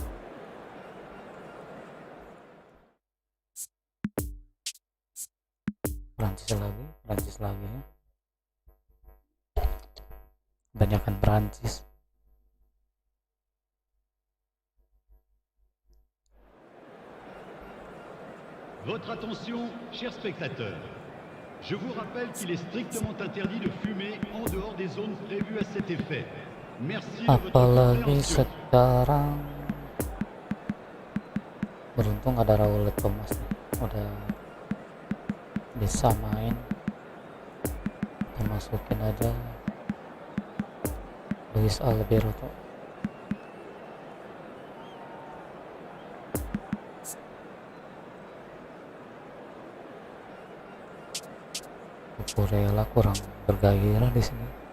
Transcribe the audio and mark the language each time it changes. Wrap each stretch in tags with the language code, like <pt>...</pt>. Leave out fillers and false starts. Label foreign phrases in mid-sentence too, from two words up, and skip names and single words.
<id>Prancis lagi ya. Banyakan Prancis.</id> <fr>Votre attention, chers spectateurs. Je vous rappelle qu'il est strictement interdit de fumer en dehors des zones prévues à cet effet. Merci de votre</fr> <id>Apalagi</id> <fr>compréhension.</fr> <id>sekarang beruntung ada Raul Thomas nih. Udah bisa main, kita masukin aja Luis Alberto. Kurela kurang bergairah di sini.</id>